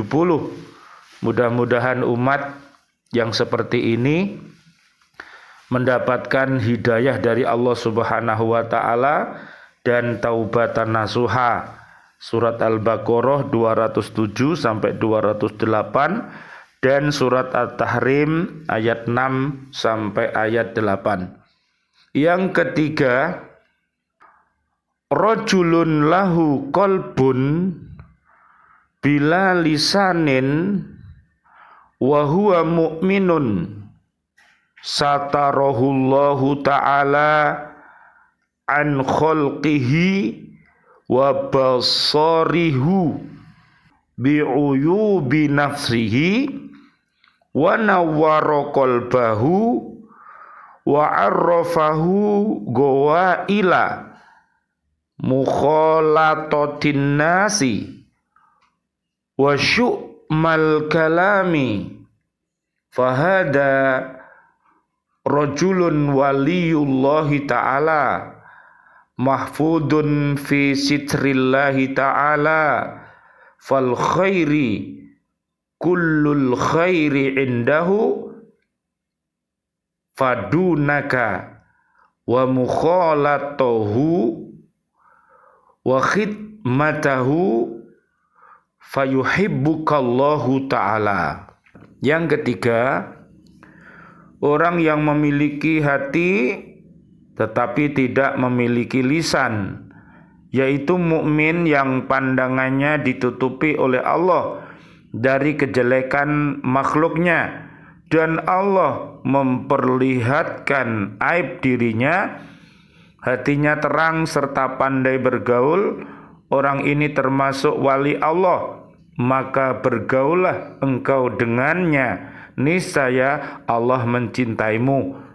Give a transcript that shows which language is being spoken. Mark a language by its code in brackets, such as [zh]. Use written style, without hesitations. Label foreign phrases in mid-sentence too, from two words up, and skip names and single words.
[id] Mudah-mudahan umat yang seperti ini mendapatkan hidayah dari Allah [ar] سبحانه وتعالى [id] dan [ar] توبة نصوحا. [id] Surat Al-Baqarah 207 sampai 208 dan surat At-Tahrim ayat 6 sampai ayat 8. Yang ketiga, [ar] رجل له قلب بلا لسان وهو مؤمن ستره الله تعالى عن خلقه وبصره بعيوب نفسه ونور قلبه وعرفه غوائل مخالطة الناس وشؤم الكلام فهذا رجل ولي الله تعالى محفوظ في ستر الله تعالى فالخير كل الخير عنده فدونك ومخالطته وخدمته فيحبك الله تعالى. [id] Yang ketiga, orang yang memiliki hati tetapi tidak memiliki lisan, yaitu mukmin yang pandangannya ditutupi oleh Allah dari kejelekan makhluknya dan Allah memperlihatkan aib dirinya, hatinya terang serta pandai bergaul, orang ini termasuk wali Allah, maka bergaullah engkau dengannya, niscaya Allah mencintaimu.